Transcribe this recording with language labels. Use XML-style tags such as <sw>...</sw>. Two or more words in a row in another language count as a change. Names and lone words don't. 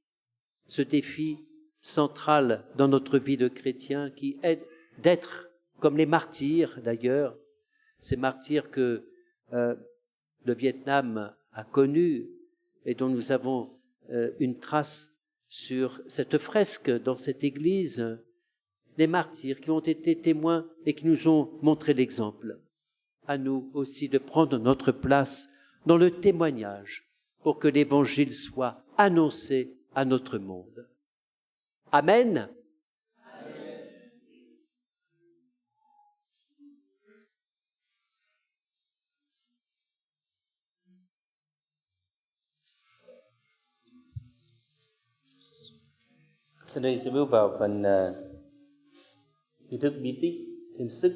<fr>central dans notre vie de chrétien qui est d'être comme les martyrs d'ailleurs, ces martyrs que le Vietnam a connus et dont nous avons une trace sur cette fresque dans cette église, les martyrs qui ont été témoins et qui nous ont montré l'exemple. À nous aussi de prendre notre place dans le témoignage pour que l'Évangile soit annoncé à notre monde. Amen.</fr> <vi>Sau đây sẽ bước vào phần nghi thức bí tích thêm sức.</vi>